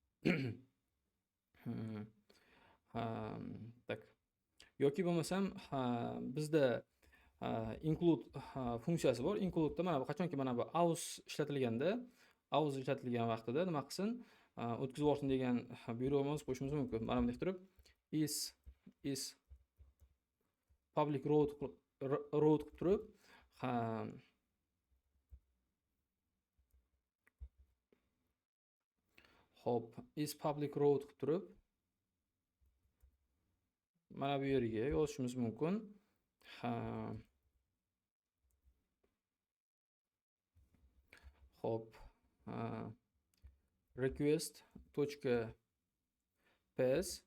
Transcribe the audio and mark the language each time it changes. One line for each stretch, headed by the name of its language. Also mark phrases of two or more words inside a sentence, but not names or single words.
Uzbek: Tak. Yoki bo'lmasam, bizda include funksiyasi bor. Include da mana bu qachonki mana bu AWS ishlatilgan vaqtida nima qilsin? O'tkazib yuborsin degan buyruqimiz qo'shishimiz mumkin. Mana bunday turib
English: is public route
Uzbek: qilib turib Xo'p,
English: is public route
Uzbek: qilib turib mana bu yerga yozishimiz mumkin. Xo'p, request.pass.